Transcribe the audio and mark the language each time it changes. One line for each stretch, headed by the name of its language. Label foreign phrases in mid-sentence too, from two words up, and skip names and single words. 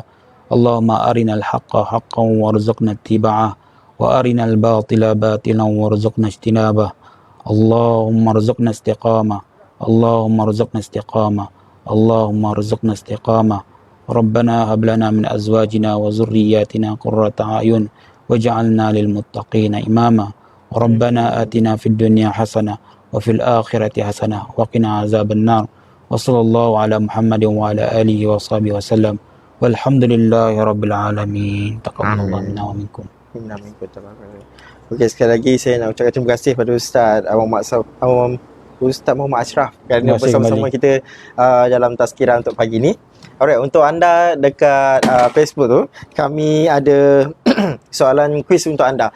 Arabic: اللهم أرنا الحق حقا وارزقنا اتباعه وأرنا الباطل باطلا وارزقنا اجتنابه. اللهم ارزقنا استقامة اللهم ارزقنا استقامة. اللهم ارزقنا استقامة ربنا هب لنا من أزواجنا وذرياتنا قرة أعين واجعلنا للمتقين إماما. ربنا آتنا في الدنيا حسنة وفي الآخرة حسنة وقنا عذاب النار. وصلى الله على محمد وعلى آله وصحبه وسلم. والحمد لله رب العالمين تقبل الله منا ومنكم.
Malay: Okey, sekali lagi saya nak ucapkan terima kasih pada Ustaz Ustaz Muhammad Ashraf kerana bersama-sama kita dalam tazkirah untuk pagi ni. Alright, untuk anda dekat Facebook tu, kami ada soalan kuis untuk anda.